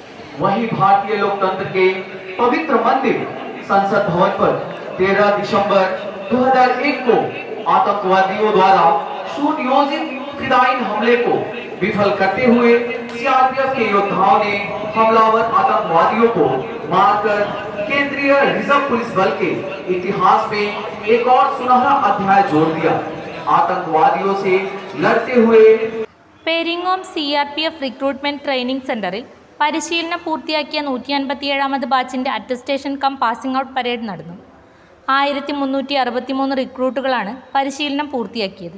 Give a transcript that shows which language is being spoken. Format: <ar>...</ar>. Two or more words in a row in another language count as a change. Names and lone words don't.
<hi>वहीं भारतीय लोकतंत्र के पवित्र मंदिर संसद भवन पर 13 दिसंबर 2001 को आतंकवादियों द्वारा सुनियोजित फिदायीन हमले को विफल करते हुए सीआरपीएफ के योद्धाओं ने हमलावर आतंकवादियों को मारकर केंद्रीय रिजर्व पुलिस बल के इतिहास में एक और सुनहरा अध्याय जोड़ दिया। आतंकवादियों से लड़ते हुए</hi> <ml>പെരിങ്ങോം CRPF റിക്രൂട്ട്മെന്റ് ട്രെയിനിംഗ് സെന്ററിൽ പരിശീലനം പൂർത്തിയാക്കിയ 157ാമത് ബാച്ചിന്റെ</ml> <en>attestation cum passing out parade</en> <ml>നടന്നു. 1363 റിക്രൂട്ടുകളാണ് പരിശീലനം പൂർത്തിയാക്കിയത്.</ml>